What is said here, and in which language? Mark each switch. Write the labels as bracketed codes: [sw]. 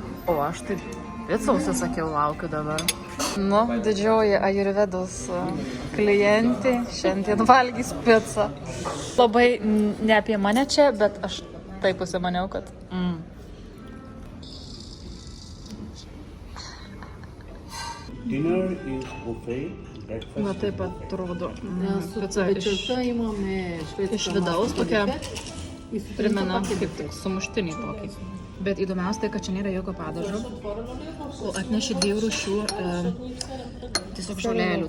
[lt] O aš taip picą užsisakiau, laukiu dabar. Nu, didžioji Ajurvedos klientė šiandien valgys picą. Labai ne apie mane čia, bet aš taip užsimaniau, kad... [en] Dinner is buffet, breakfast. [lt] Va taip atrodo. Pica iš vidaus tokia primena kaip tik sumuštinį tokį. Bet įdomiausia, kad čia nėra jokio padažo, o atnešė 2 rūšių tiesiog žolelių.